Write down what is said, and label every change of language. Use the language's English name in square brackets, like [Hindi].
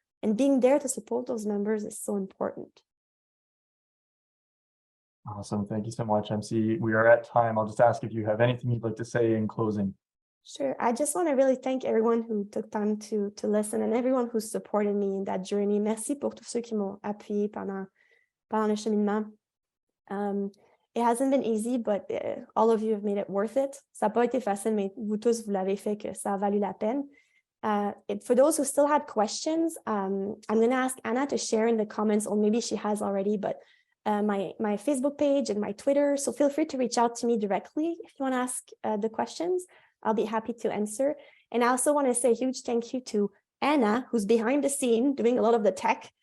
[English] And being there to support those members is so important. Awesome. Thank you so much, MC. We are at time. I'll just ask if you have anything you'd like to say in closing. Sure. I just want to really thank everyone who took time to listen and everyone who supported me in that journey. [French] Merci pour tous ceux qui m'ont appuyé pendant le cheminement. [English] It hasn't been easy, but all of you have made it worth it. [French] Ça n'a pas été facile, mais vous tous, vous l'avez fait que ça a valu la peine. [English] For those who still had questions, I'm going to ask Anna to share in the comments, or maybe she has already, but my Facebook page and my Twitter. So feel free to reach out to me directly if you want to ask the questions. I'll be happy to answer. And I also want to say a huge thank you to Anna, who's behind the scene doing a lot of the tech.